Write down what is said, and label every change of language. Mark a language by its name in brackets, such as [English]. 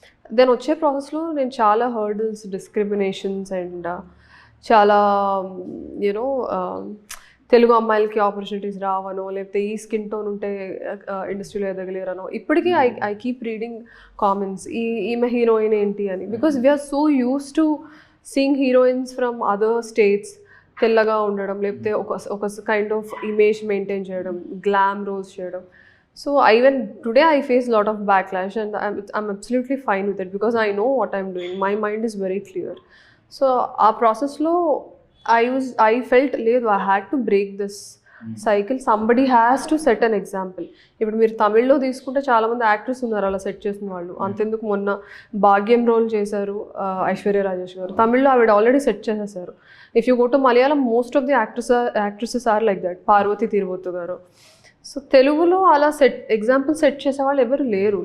[Telugu] Then వచ్చే ప్రాసెస్‌లో నేను చాలా హర్డిల్స్, డిస్క్రిమినేషన్స్ అండ్ చాలా యూనో తెలుగు అమ్మాయిలకి ఆపర్చునిటీస్ రావనో, లేకపోతే ఈ స్కిన్ టోన్ ఉంటే ఇండస్ట్రీలో ఎదగలేరనో, ఇప్పటికీ [English] I keep reading comments [Telugu] ఈమె హీరోయిన్ ఏంటి అని. [English] because we are so use to seeing heroines from other states [Telugu] తెల్లగా ఉండడం, లేకపోతే ఒక కైండ్ ఆఫ్ ఇమేజ్ మెయింటైన్ చేయడం, గ్లామ్ రోల్స్ చేయడం. [English] So even today I face a lot of backlash and I'm absolutely fine with it because I know what I'm doing. My mind is very clear. So our process lo I felt లేదు I had to break this cycle. Somebody has to set an example. [Telugu] ఇప్పుడు మీరు తమిళ్లో తీసుకుంటే చాలా మంది actors ఉన్నారు అలా set చేసిన వాళ్ళు. అంతెందుకు మొన్న భాగ్యం రోల్ చేశారు ఐశ్వర్య రాజేష్ గారు. తమిళ్లో ఆవిడ ఆల్రెడీ సెట్ చేసేసారు. [English] If you go to Malayalam most of the actresses are like that. [Telugu] Parvati తిరువొత్తు గారు. సో తెలుగులో అలా ఎగ్జాంపుల్ సెట్ చేసే వాళ్ళు ఎవరు లేరు.